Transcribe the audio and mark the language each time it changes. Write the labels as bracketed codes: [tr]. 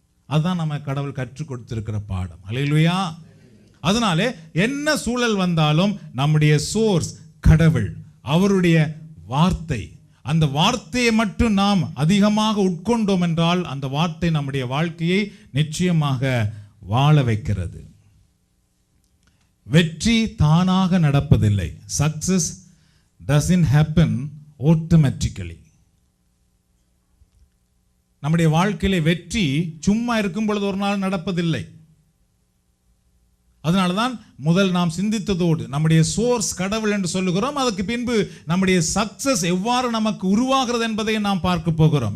[ta] அதுதான் நம்ம கடவுள் கற்றுக் கொடுத்திருக்கிற பாடம். அல்லேலூயா. அதனாலே என்ன சூழல் வந்தாலும் நம்முடைய சோர்ஸ் கடவுள், அவருடைய வார்த்தை. அந்த வார்த்தையை மட்டும் நாம் அதிகமாக உட்கொண்டோம் என்றால் அந்த வார்த்தை நம்முடைய வாழ்க்கையை நிச்சயமாக வாழ வைக்கிறது. வெற்றி தானாக நடப்பதில்லை. [en] Success doesn't happen automatically. [ta] நம்முடைய வாழ்க்கையிலே வெற்றி சும்மா இருக்கும் பொழுது ஒரு நாள் நடப்பதில்லை. அதனால்தான் முதல் நாம் சிந்தித்ததோடு நம்முடைய சோர்ஸ் கடவுள் என்று சொல்லுகிறோம். அதுக்கு பின்பு நம்முடைய சக்சஸ் எவ்வாறு நமக்கு உருவாகிறது என்பதை நாம் பார்க்க போகிறோம்.